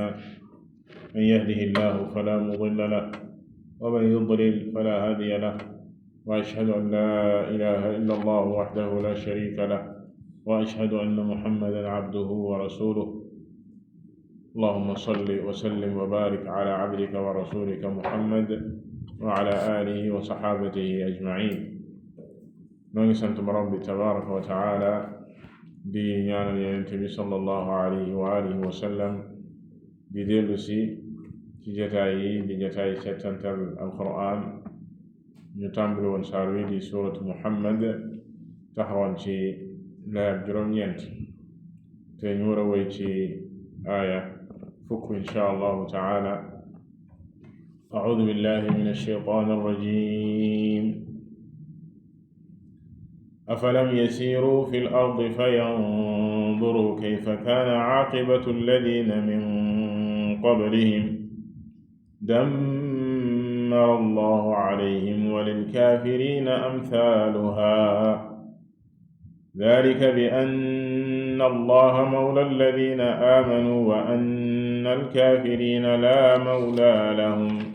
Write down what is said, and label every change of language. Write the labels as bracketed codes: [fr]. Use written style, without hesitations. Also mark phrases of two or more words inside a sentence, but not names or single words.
[ar] من يهده الله فلا مضل له ومن يضلل فلا هادي له، وأشهد أن لا إله إلا الله وحده لا شريك له، وأشهد أن محمدا عبده ورسوله. اللهم صل وسلم وبارك على عبدك ورسولك محمد وعلى آله وصحابته أجمعين. [wo] نونgi sant borom bi [ar] تبارك وتعالى [wo] di ñaanal Yonent bi [ar] صلى الله عليه وعلى آله وسلم [wo] di dellu ci jataay yi di jataay settantal alquran. ñu tàmbali woon saar wi di suuratu Muhammad, taxawoon ci laaya juróom-ñeent, te ñu war a woy ci aaya fukk [ar] إن شاء الله تعالى. أعوذ بالله من الشيطان الرجيم. أفلم يسيروا في الأرض فينظروا كيف كان عاقبة الذين من قبلهم دمر الله عليهم وللكافرين أمثالها ذلك بأن الله مولى الذين آمنوا وأن الكافرين لا مولى لهم.